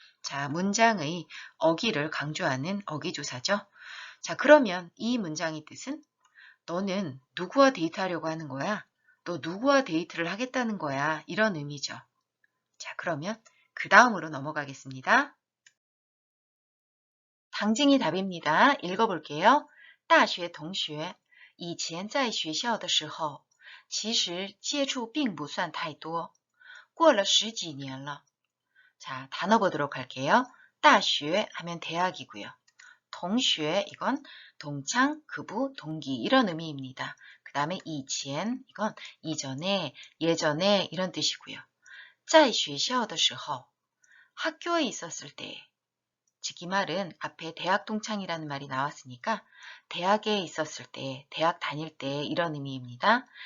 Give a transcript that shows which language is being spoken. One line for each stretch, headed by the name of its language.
Korean: 자, 문장의 어기를 강조하는 어기조사죠. 자, 그러면 이 문장의 뜻은 너는 누구와 데이트하려고 하는 거야? 너 누구와 데이트를 하겠다는 거야? 이런 의미죠. 자, 그러면 그 다음으로 넘어가겠습니다. 당징이 답입니다. 읽어볼게요.
Chinese: 大学同学以前在学校的时候其实接触并不算太多过了十几年了
Korean: 자, 단어 보도록 할게요. 大学 하면 대학이고요. 同学 이건 동창, 급우, 동기 이런 의미입니다. 그 다음에 以前 이건 이전에, 예전에 이런 뜻이고요.
Chinese: 在学校的时候
Korean: 학교에 있었을 때 즉 이 말은 앞에 대학 동창이라는 말이 나왔으니까 대학에 있었을 때, 대학 다닐 때 이런 의미입니다.